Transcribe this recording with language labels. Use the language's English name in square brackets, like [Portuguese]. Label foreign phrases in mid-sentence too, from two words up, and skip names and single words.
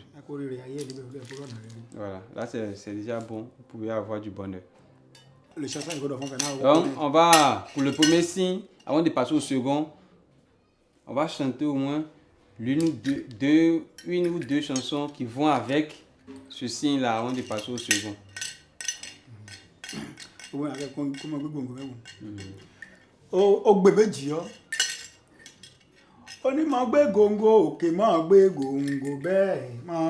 [French] Voilà, là c'est déjà bon. Vous pouvez avoir du bonheur. Donc, on va, pour le premier signe, avant de passer au second, on va chanter au moins une ou deux chansons qui vont avec ce signe-là avant de passer au second. [Yoruba] Ó gbé méjì yọ ó ní máa gbé gòǹgò òkè máa gbé gòǹgò bẹ́ẹ̀ máa